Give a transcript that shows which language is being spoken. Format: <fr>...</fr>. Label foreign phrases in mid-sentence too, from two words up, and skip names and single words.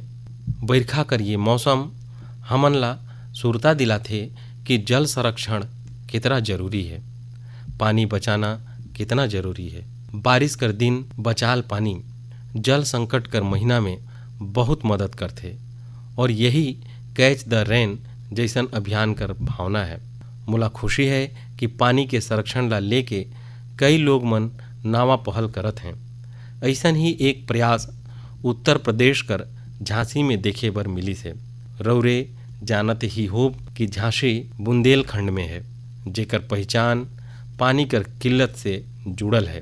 <sgj>बरखा कर ये मौसम हमन ला सुरता दिलाथे कि जल संरक्षण कितना जरूरी है, पानी बचाना कितना जरूरी है। बारिश कर दिन बचाल पानी जल संकट कर महीना में बहुत मदद करथे और यही कैच द रेन जैसन अभियान कर भावना है। मोला खुशी है कि पानी के संरक्षण ला लेके कई लोग मन नावा पहल करत हैं। ऐसन ही एक प्रयास उत्तर प्रदेश कर झांसी में देखे बर मिली से। रौरे जानत ही हो कि झांसी बुंदेलखंड में है, जेकर पहचान पानी कर किल्लत से जुड़ल है।</sgj>